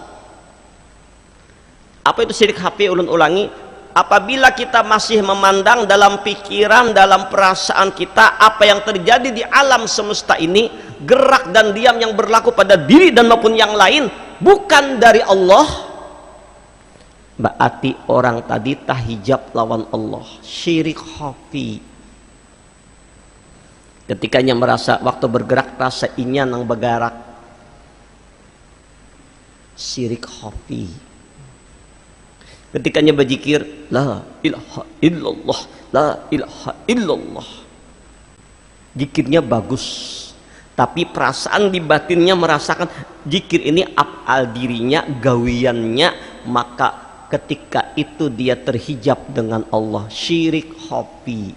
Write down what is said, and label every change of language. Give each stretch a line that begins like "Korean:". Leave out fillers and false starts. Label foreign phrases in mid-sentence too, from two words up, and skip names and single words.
Indonesian: Apa itu syirik khafi? Ulun ulangi, apabila kita masih memandang dalam pikiran, dalam perasaan kita apa yang terjadi di alam semesta ini, gerak dan diam yang berlaku pada diri dan maupun yang lain bukan dari Allah, berarti orang tadi tahijab lawan Allah, syirik khafi. Ketikanya merasa waktu bergerak rasa inya nang bergerak, syirik khafi. Ketikanya berzikir
Arabic: لا إله إلا الله, لا إله إلا الله,
Indonesian: zikirnya bagus, tapi perasaan di batinnya merasakan zikir ini afal dirinya, gawiannya, maka ketika itu dia terhijab dengan Allah, syirik khafi.